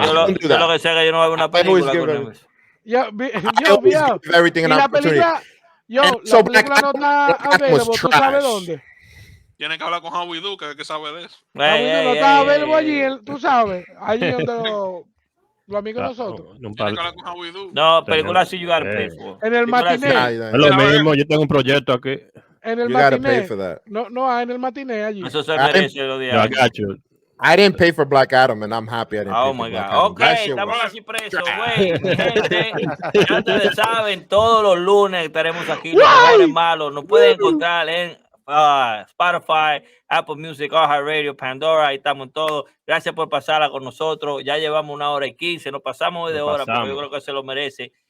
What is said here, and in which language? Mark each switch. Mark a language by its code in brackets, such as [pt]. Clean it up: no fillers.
[es] así. Yo lo que sé que yo no hago una película con Nimbus. Yo, [en] give everything an opportunity. [es] La película no está available, ¿tú sabes dónde? Tienen que hablar con Howie Duke, que sabe de eso. Howie no está available allí, tú sabes, allí donde los amigos de nosotros. Tienen que hablar con Howie Duke. No, película sí [en] you gotta pay for. [es] En el matiné. Es lo mismo, yo tengo un proyecto aquí. En el matiné. No, en el matiné allí. Eso se merece lo de [en] I didn't pay for Black Adam, and I'm happy I didn't pay for Black Adam. [es] Ok, estamos así presos, güey. Mi gente, ya ustedes saben, todos los lunes estaremos aquí, los mejores malos. Nos pueden encontrar en Spotify, Apple Music, iHeartRadio, Pandora, ahí estamos todos. Gracias por pasarla con nosotros. Ya llevamos 1:15, nos pasamos hoy de hora, pero yo creo que se lo merece.